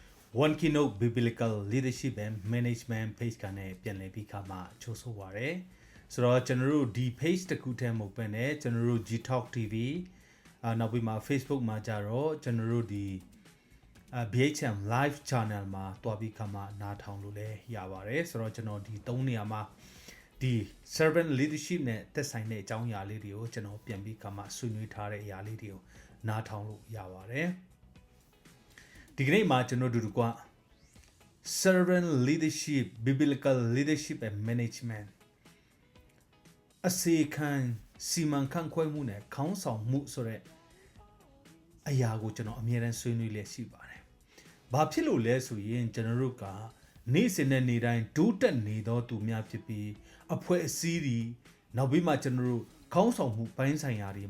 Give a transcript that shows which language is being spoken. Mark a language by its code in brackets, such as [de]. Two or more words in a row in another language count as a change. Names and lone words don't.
[my] One Keynote Biblical Leadership and Management page ကနေပြန်လည်ပြီးခါမှချိုးဆိုပါရယ်ဆိုတော့ကျွန်တော်တို့ဒီ page တစ်ခုထဲမဟုတ်ဘဲနဲ့ကျွန်တော်တို့ G-Talk TV နောက်ပြီးမှ Facebook မှာကြတော့ကျွန်တော်တို့ဒီ BHM Live Channel မှာတွားပြီးခါမှနားထောင်လို့လည်းရပါတယ်ဆိုတော့ကျွန်တော်ဒီ3နေရာမှာဒီ [en] servant leadership [my] နဲ့သက်ဆိုင်တဲ့အကြောင်းအရာလေးတွေကိုကျွန်တော်ပြန်ပြီးခါမှဆွေးနွေးထားတဲ့အရာလေးတွေကိုနားထောင်လို့ရပါတယ်ဒီကနေ့မှာကျွန်တော်တို့က [en] servant leadership biblical leadership and management [my] အစီခံစီမံခန့်ခွဲမှုနဲ့ခေါင်းဆောင်မှုဆိုတဲ့အရာကိုကျွန်တော်အမြဲတမ်းဆွေးနွေးလျက်ရှိပါတယ်။ဘာဖြစ်လို့လဲဆိုရင်ကျွန်တော်တို့က နေ့စဉ်နဲ့နေ့တိုင်းဒုတက်နေသောသူများဖြစ်ပြီးအဖွဲ့အစည်းတွေနောက်ပြီးမှကျွန်တော်တို့ခေါင်းဆောင်မှုပိုင်းဆိုင်ရာတွေ